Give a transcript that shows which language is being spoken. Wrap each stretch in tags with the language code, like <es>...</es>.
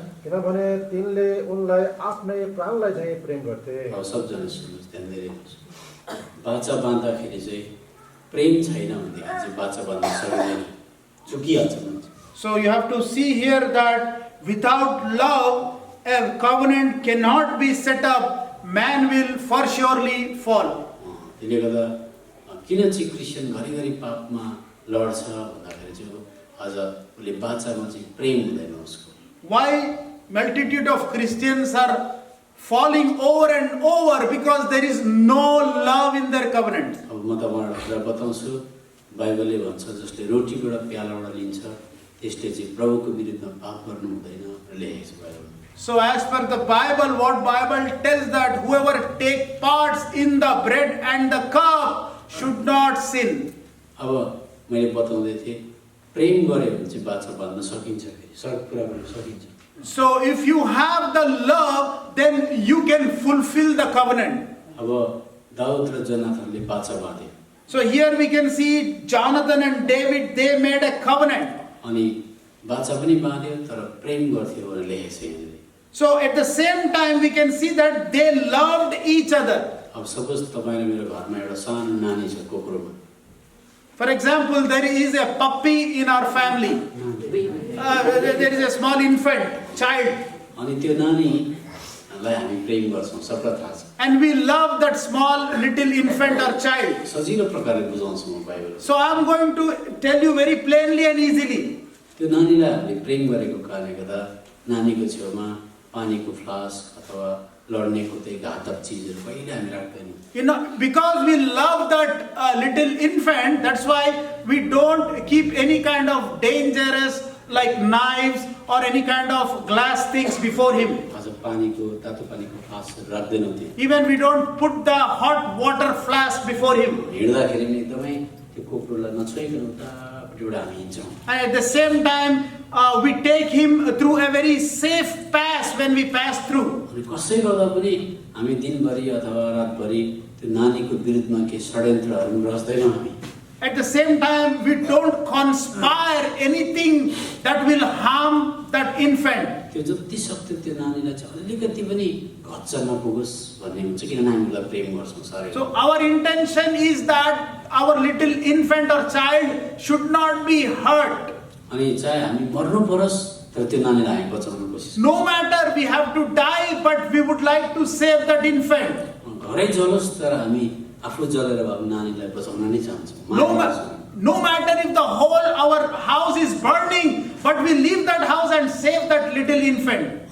<ne>किनभने तिनले उनलाई आफ्नै प्राणलाई चाहिँ प्रेम गर्थे। सबजना सुन्नुहोस्, ध्यान दिएर बाचा बाँध्दाखेरि चाहिँ प्रेम छैन भनेदेखि चाहिँ बाचा बाँध्न सक्दैन, चुकिहाल्छ मान्छे।</ne> <en>So you have to see here that without love a covenant cannot be set up. Man will for surely fall.</en> <ne>त्यसले गर्दा किन चाहिँ क्रिस्चियन घरिघरि पापमा लड्छ भन्दाखेरि चाहिँ आज उसले बाचामा चाहिँ प्रेम हुँदैन उसको।</ne> <en>Why multitude of Christians are falling over and over? Because there is no love in their covenant.</en> <ne>अब म तपाईँलाई कुरा बताउँछु, बाइबलले भन्छ जसले रोटीबाट प्यालाबाट लिन्छ त्यसले चाहिँ प्रभुको विरुद्धमा पाप गर्नु हुँदैन लेखेको छ बाइबलमा।</ne> <en>So as per the Bible, what Bible tells that whoever take parts in the bread and the cup should not sin.</en> <ne>अब मैले बताउँदै थिएँ प्रेम गऱ्यो भने चाहिँ बाछा बाँध्न सकिन्छ, फेरि सब कुरा गर्न सकिन्छ।</ne> <en>So if you have the love, then you can fulfill the covenant.</en> <ne>अब दाउद र जोनाथनले बाछा बाँधे।</ne> <en>So here we can see Jonathan and David, they made a covenant.</en> <ne>अनि बाछा पनि बाँध्यो तर प्रेम गर्थ्यो भनेर लेखेको छ यहाँनिर।</ne> <en>So at the same time we can see that they loved each other.</en> <ne>अब सपोज तपाईँ र मेरो घरमा एउटा सानो नानी छ कोक्रोमा।</ne> <en>For example, there is a puppy in our family. There is a small infant, child.</en> <ne>अनि त्यो नानीलाई हामी प्रेम गर्छौँ, सबलाई थाहा छ।</ne> <en>And we love that small little infant or child.</en> <ne>सजिलो प्रकारले बुझाउँछु म Bible.</ne> <en>So I am going to tell you very plainly and easily.</en> <ne>त्यो नानीलाई हामीले प्रेम गरेको कारणले गर्दा नानीको छेउमा पानीको फ्लास्क अथवा लड्नेको त्यही घातक चिजहरू कहिले हामी राख्दैनौँ।</ne> <en>You know, because we love that little infant, that's why we don't keep any kind of dangerous like knives or any kind of glass things before him.</en> <ne>आज पानीको तातो पानीको फ्लास्कहरू राख्दैनौँ त्यो।</ne> <en>Even we don't put the hot water flask before him.</en> <ne>हिँड्दाखेरि पनि एकदमै त्यो कोक्रोलाई नछोइकन उतापट्टिबाट हामी हिँड्छौँ।</ne> <en>And at the same time, we take him through a very safe pass when we pass through.</en> <ne>अनि कसै गर्दा पनि हामी दिनभरि अथवा रातभरि त्यो नानीको विरुद्धमा केही षड्यन्त्रहरू रच्दैनौँ हामी।</ne> <en>At the same time, we don't conspire anything that will harm that infant.</en> <ne>त्यो जति सक्थ्यो त्यो नानीलाई चाहिँ अलिकति पनि घच्चा नपुगोस् भन्ने हुन्छ, किनभने हामीलाई प्रेम गर्छौँ साह्रै।</ne> <en>So our intention is that our little infant or child should not be hurt.</en> <ne>अनि चाहे हामी मर्नु परोस् तर त्यो नानीलाई हामी बचाउन कोसिस।</ne> <en>No matter we have to die, but we would like to save that infant.</en> <ne>घरै जलोस् तर हामी आफू जलेर भए नानीलाई बचाउन नै चाहन्छौँ।</ne> <en>No matter if the whole our house is burning, but we leave that house and save that little infant.</en>